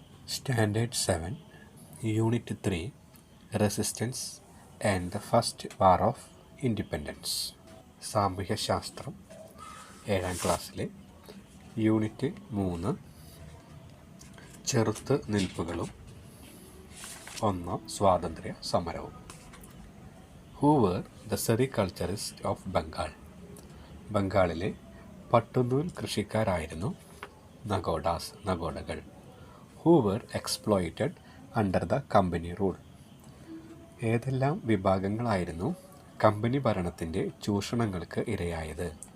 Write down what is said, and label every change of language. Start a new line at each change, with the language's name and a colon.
English: Standard 7, Unit 3, Resistance and the First War of Independence.
Malayalam: സാമൂഹ്യശാസ്ത്രം 7ാം ക്ലാസ്സിലെ unit 3 ചെറുത്ത് നിൽപ്പുകളും 1 സ്വാതന്ത്ര്യ സമരവും.
English: Who were the sericulturists of Bengal?
Malayalam: ബംഗാളിലെ പട്ടുനൂൽ കൃഷിക്കാരായിരുന്നു നഗോഡകൾ.
English: Who were exploited under the company rule?
Malayalam: ഏതെല്ലാം വിഭാഗങ്ങളായിരുന്നു company ഭരണത്തിൻ്റെ ചൂഷണങ്ങൾക്ക് ഇരയായത്?